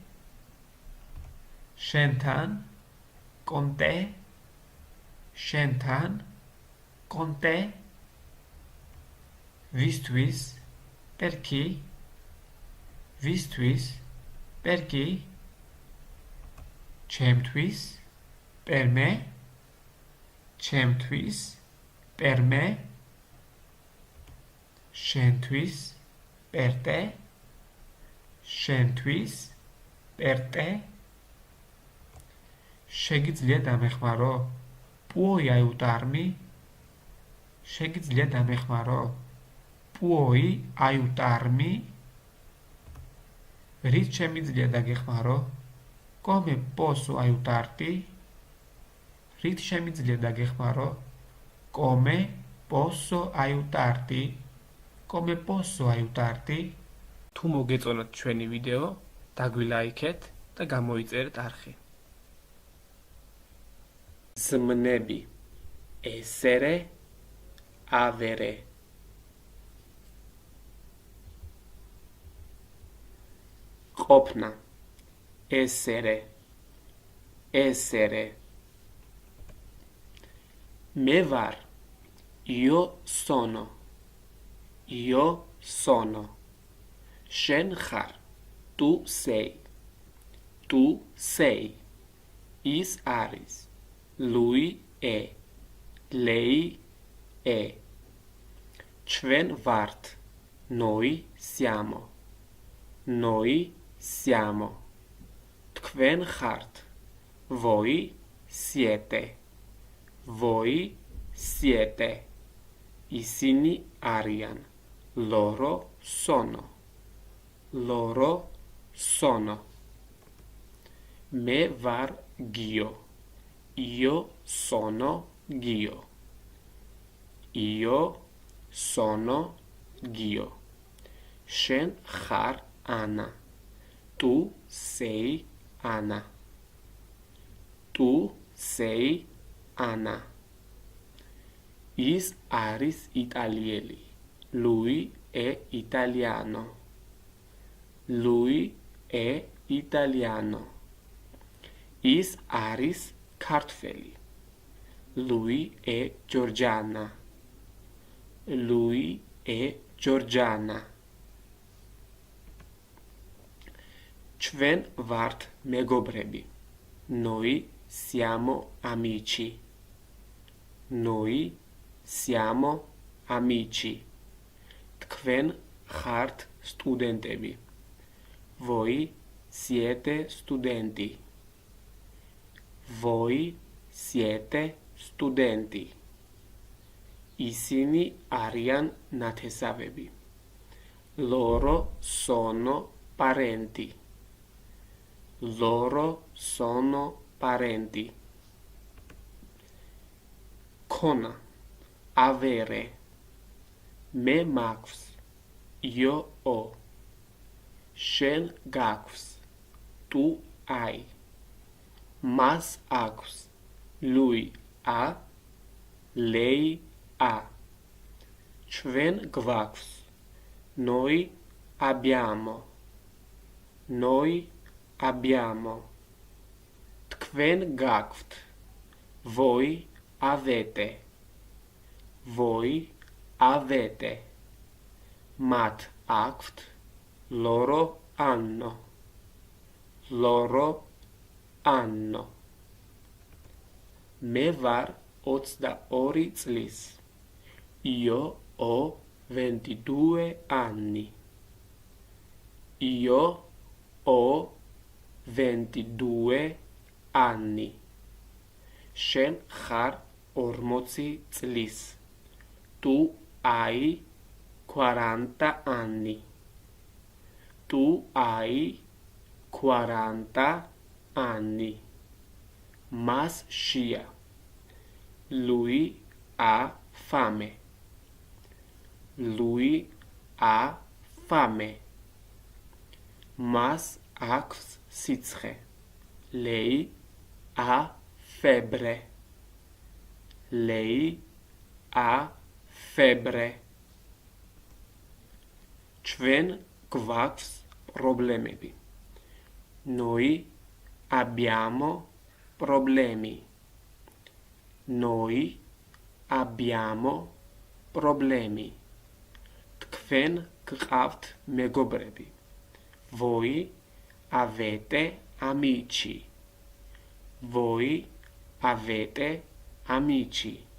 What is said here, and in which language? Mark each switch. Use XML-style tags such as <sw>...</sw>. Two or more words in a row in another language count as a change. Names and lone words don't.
<it>შენთან, con te, შენთან, con te, ვისთვის, per chi, ვისთვის, per chi, ჩემთვის, per me, ჩემთვის, per me, შენთვის, per te, შენთვის, per te,</it> <ka>შეგიძლია დამეხმარო,</ka> <it>puoi aiutarmi,</it> <ka>შეგიძლია დამეხმარო,</ka> <it>tuoi aiutarmi?</it> <ka>Რის შემიძლია დაგეხმარო?</ka> <it>Come posso aiutarti? Რის შემიძლია დაგეხმარო? Come posso aiutarti? Come posso aiutarti?</it> <ka>თუ მოგეწონათ ჩვენი ვიდეო, დაგვილაიქეთ და გამოიწერეთ არხი.</ka> <it>ზმნები essere, avere. ყოფნა essere, essere.</it> <ka>მე ვარ,</ka> <it>io sono, io sono.</it> <ka>შენ ხარ,</ka> <it>tu sei, tu sei.</it> <ka>ის არის,</ka> <it>lui è, lei è.</it> <ka>ჩვენ ვართ,</ka> <it>noi siamo, noi siamo.</it> <ka>თქვენ ხართ,</ka> <it>voi siete, voi siete.</it> <ka>ისინი არიან,</ka> <it>loro sono, loro sono.</it> <ka>მე ვარ</ka> <it>Gio, io sono Gio, io sono Gio.</it> <ka>შენ ხარ</ka> <it>Anna, tu sei Anna, tu sei Anna.</it> <ka>ის არის იტალიელი,</ka> <it>lui è italiano, lui è italiano.</it> <ka>ის არის ქართველი,</ka> <it>lui è Giorgiana, lui è Giorgiana.</it> <ka>ჩვენ ვართ მეგობრები,</ka> <it>noi siamo amici, noi siamo amici.</it> <ka>თქვენ ხართ სტუდენტები,</ka> <it>voi siete studenti, voi siete studenti.</it> <ka>ისინი არიან ნათესავები,</ka> <it>loro sono parenti, loro sono parenti.</it> <ka>ქონა avere, მე მაქვს,</ka> <it>io ho.</it> <ka>შენ გაქვს,</ka> <it>tu hai.</it> <ka>მას აქვს,</ka> <it>lui ha, lei ha.</it> <ka>ჩვენ გვაქვს,</ka> <it>noi abbiamo, noi abbiamo.</it> <ka>თქვენ გაქვთ,</ka> <it>voi avete, voi avete.</it> <ka>მათ აქვთ,</ka> <it>loro hanno, loro hanno.</it> <ka>მე ვარ 22 წლის,</ka> <it>io ho 22 anni, io ho 22 anni.</it> <ka>შენ ხარ 40 წლის,</ka> <it>tu hai 40 anni, tu hai 40 anni.</it> <ka>მას შია,</ka> <it>lui ha fame, lui ha fame.</it> <ka>მას აქვს სიცხე,</ka> <it>lei ha febbre, lei ha febbre.</it> <ka>ჩვენ გვაქვს პრობლემები,</ka> <it>noi abbiamo problemi, noi abbiamo problemi.</it> <ka>თქვენ გყავთ მეგობრები,</ka> <it>voi avete amici, voi avete amici.</it>